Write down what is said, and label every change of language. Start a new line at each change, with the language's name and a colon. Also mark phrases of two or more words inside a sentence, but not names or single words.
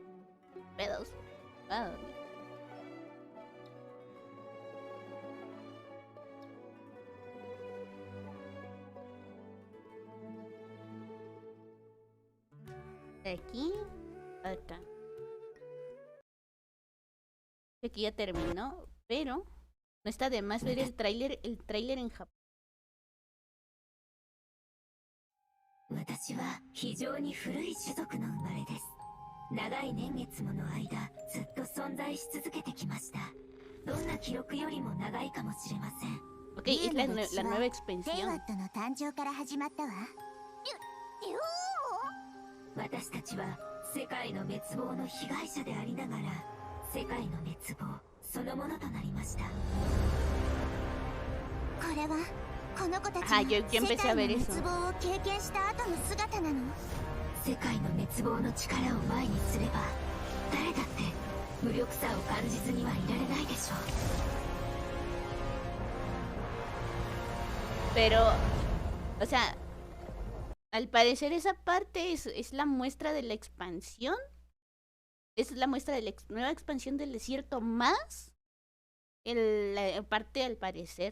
Spanish: Pedos. Voy a dormir. Aquí, acá. Aquí ya terminó, pero no está de más ver el tráiler en Japón.
Japanese: 私は非常に古い種族の生まれです。長い年月もの間、ずっと存在し続けてきました。どんな記録よりも長いかもしれません。
Spanish: Ok, es la nueva expansión.
Japanese: の誕生から始まったわ。私たちは世界の滅亡の被害者でありながら、世界の滅亡そのものとなりました。これはこの子たちが世界の滅亡を経験した後の姿なの。世界の滅亡の力を前にすれば、誰だって無力さを感じずにはいられないでしょう。
Spanish: Pero, o sea, al parecer esa parte es la muestra de la expansión. Es la muestra de la nueva expansión del desierto más la parte al parecer.